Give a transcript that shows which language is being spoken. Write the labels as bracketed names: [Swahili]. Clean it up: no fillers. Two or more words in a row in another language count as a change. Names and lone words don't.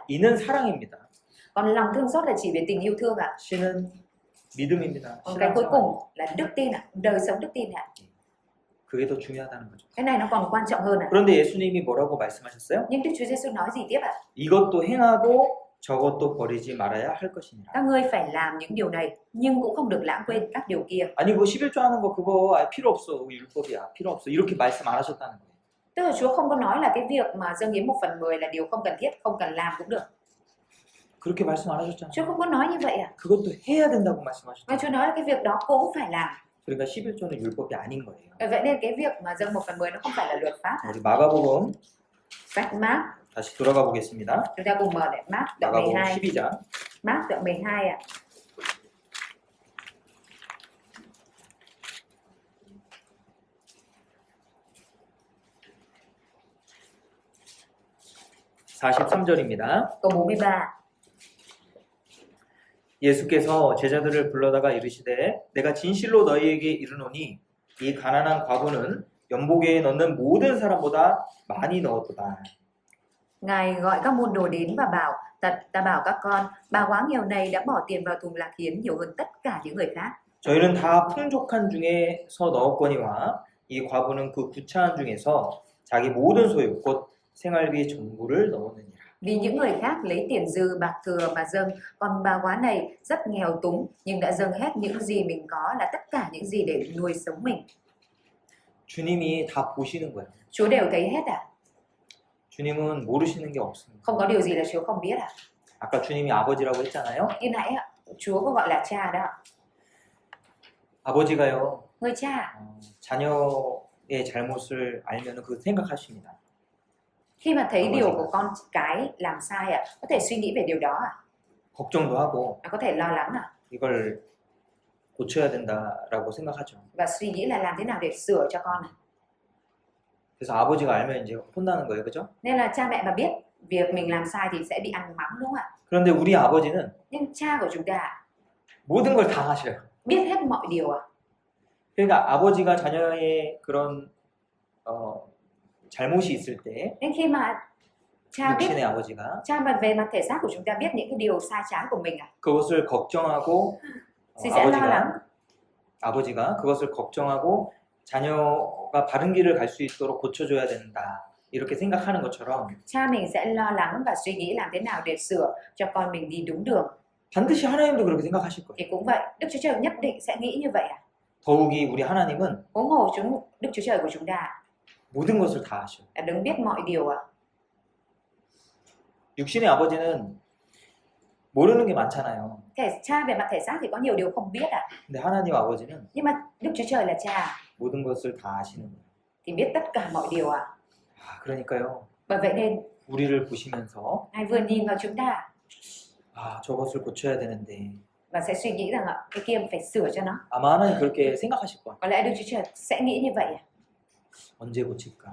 [Korean] 이는 사랑입니다. [Vietnamese] Còn lòng thương xót là chỉ về tình yêu thương à? [Korean] C는 믿음입니다. [Vietnamese] Còn cái cuối [Korean] 신앙생활. [Vietnamese] cùng là đức tin à? Đời sống đức tin à? [Korean] 그게 더 중요하다는 거죠. [Vietnamese] Cái này nó còn quan trọng hơn à? [Korean] 그런데 예수님이 뭐라고 말씀하셨어요? [Vietnamese] Nhưng Đức Chúa Giêsu nói gì tiếp ạ? [Korean] 이것도 행하고 저것도 버리지 말아야 할 것이니라. [Vietnamese] Các ngươi phải làm những điều này nhưng cũng không được lãng quên các điều kia. [Korean] 아니 뭐 11조 하는 거 그거 필요 없어. 율법이야. 필요 없어. 이렇게 말씀 안 하셨다는 거예요. [Vietnamese] Tức là Chúa không có nói là cái việc mà dâng hiến 1/10 là điều không cần thiết, không cần làm cũng được. [Korean] 그렇게 말씀 안 하셨잖아요. [Vietnamese] Chúa không có nói như vậy à? [Korean] 그것도 해야 된다고 [Vietnamese] Mà [Korean] 말씀하셨잖아요. [Vietnamese] Chúa nói là cái việc đó cũng phải làm. [Korean] 그러니까 11조는 율법이 아닌 거예요. [Vietnamese] Vậy nên cái việc mà dâng 1/10 nó không phải là luật pháp. [Korean] 우리 마가복음 [Vietnamese] Sách Mác, [Korean] 다시 돌아가 보겠습니다. [Vietnamese] chúng ta cùng mở lại Mác đoạn [Korean] 마가복음 12. 12장 [Vietnamese] Mác đoạn 12 ạ. [Korean] 아, 43절입니다. [Vietnamese] Câu 43. [Korean] 예수께서 제자들을 불러다가 이르시되 내가 진실로 너희에게 이르노니 이 가난한 과부는 연복에 넣는 모든 사람보다 많이 넣었도다. [Vietnamese] Ngài gọi các môn đồ đến và bảo, thật ta bảo các con, bà quá nghèo này đã bỏ tiền vào thùng lạc hiến nhiều hơn tất cả những người khác. [Korean] 저희는 다 풍족한 중에서 넣었거니와 이 과부는 그 구차한 중에서 자기 모든 소유 곧 생활비 전부를 넣었느니라. [Vietnamese] Vì những người khác lấy tiền dư bạc thừa mà dâng, còn bà quá này rất nghèo túng nhưng đã dâng hết những gì mình có là tất cả những gì để nuôi sống mình. [Korean] 주님이 다 보시는 거예요. [Vietnamese] Chúa đều thấy hết à? [Korean] 주님은 모르시는 게 없습니다. [Vietnamese] Không có điều gì là Chúa không biết à? [Korean] 아까 주님이 아버지라고 했잖아요. [Vietnamese] Như nãy ạ, Chúa có gọi là cha đó. [Korean] 아버지가요. [Vietnamese] Người cha, [Korean] 자녀의 잘못을 알면 그 생각하십니다. [Vietnamese] khi mà thấy Không có điều gì của con cái làm sai ạ, có thể suy nghĩ về điều đó à? [Korean] 걱정도 하고 [Vietnamese] Có thể lo lắng à? [Korean] 이걸 고쳐야 된다라고 생각하죠. [Vietnamese] Và suy nghĩ là làm thế nào để sửa cho con à? [Korean] 그래서 아버지가 알면 이제 혼나는 거예요. 그죠? [Vietnamese] Nên là cha mẹ mà biết việc mình làm sai thì sẽ bị ăn mắng đúng không ạ? [Korean] 그런데 우리 아버지는 [Vietnamese] Nhưng cha của chúng ta [Korean] 모든 걸 다 하셔요. [Vietnamese] biết hết mọi điều à? [Korean] 그러니까 아버지가 자녀의 그런 잘못이 있을 때 [Vietnamese] Nên khi mà cha biết, [Korean] 육신의 아버지가 [Vietnamese] cha mà về mặt thể xác của chúng ta biết những cái điều sai trái của mình à, [Korean] 그것을 걱정하고 [Vietnamese] thì sẽ lo lắng. [Korean] 아버지가 그것을 걱정하고 자녀가 바른 길을 갈 수 있도록 고쳐줘야 된다. 이렇게 생각하는 것처럼 [Vietnamese] Cha mình sẽ lo lắng và suy nghĩ làm thế nào để sửa cho con mình đi đúng đường. [Korean] 반드시 하나님도 그렇게 생각하실 거예요. [Vietnamese] Thì cũng vậy, Đức Chúa Trời nhất định sẽ nghĩ như vậy à? [Korean] 더욱이 우리 하나님은 [Vietnamese] Huống hồ Đức Chúa Trời của chúng ta [Korean] 모든 것을 다 아셔요. [Vietnamese] là đấng biết mọi điều à? [Korean] 육신의 아버지는 모르는 게 많잖아요. [Vietnamese] Cha về mặt thể xác thì có nhiều điều không biết à? [Korean] 근데 하나님 아버지는 [Vietnamese] Nhưng mà Đức Chúa Trời là cha [Korean] 모든 것을 다 아시는 거예요. [Vietnamese] thì biết tất cả mọi điều à? [Korean] 그러니까요. [Vietnamese] Bởi vậy nên [Korean] 우리를 보시면서 [Vietnamese] Ngài vừa nhìn vào chúng ta [Korean] 저것을 고쳐야 되는데 [Vietnamese] và sẽ suy nghĩ rằng cái kia phải sửa cho nó. [Korean] 아마 하나님 그렇게 생각하실 거예요. [Vietnamese] Có lẽ Đức Chúa Trời sẽ nghĩ như vậy à? [Korean] 언제 고칠까?